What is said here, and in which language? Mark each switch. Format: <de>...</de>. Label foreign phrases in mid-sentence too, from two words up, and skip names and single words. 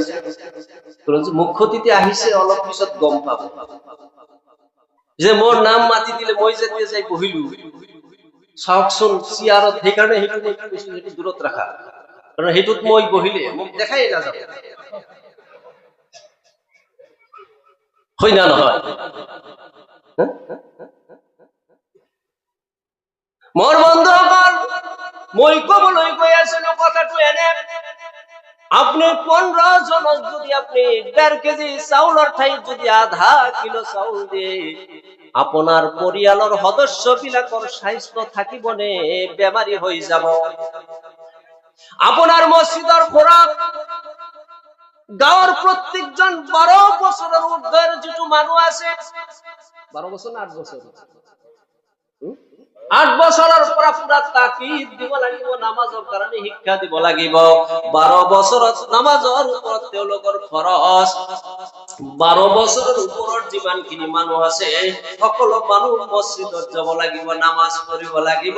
<as>মুখ্য অতিথি আহিছে, অলপ পিছত গম পাব যে মোৰ নাম মাতি দিলে মই যেতিয়া যাই বহিলো, চাওকচোন চেয়াৰত, সেইকাৰণে সেইটো মই কৈছো সেইটো দূৰত ৰাখা, কাৰণ সেইটোত মই বহিলে মোক দেখাই নাযাব, হয় না নহয়? মোৰ বন্ধুসকল, মই কবলৈ গৈ আছিলো কথাটো এনে, আপনি 15 জনক যদি আপনি 1.5 কেজি চাউলৰ ঠাইত যদি 1/2 কিলো চাউল দিয়ে, আপনার পরিয়ালৰ সদস্য বিলাকৰ স্বাস্থ্য থাকিব নে বেমারি হৈ যাব? আপনার মসজিদৰ খোরাক গাঁৱৰ প্রত্যেকজন 12 বছরের ঊর্ধ্বের যেটো মানুষ আছে, 12 বছর না 8 বছর, 8 বছরের পৰা পুরা তাকিদ দিব লাগিব, নামাজৰ কাৰণে শিক্ষা দিব লাগিব। 12 বছৰত নামাজৰ ওপৰত তেওঁলোকৰ খৰচ, 12 বছরের ওপৰৰ যিমানখিনি মানুহ আছে সকলো মানুহ মসজিদত যাব লাগিব, নামাজ পঢ়িব লাগিব।</as>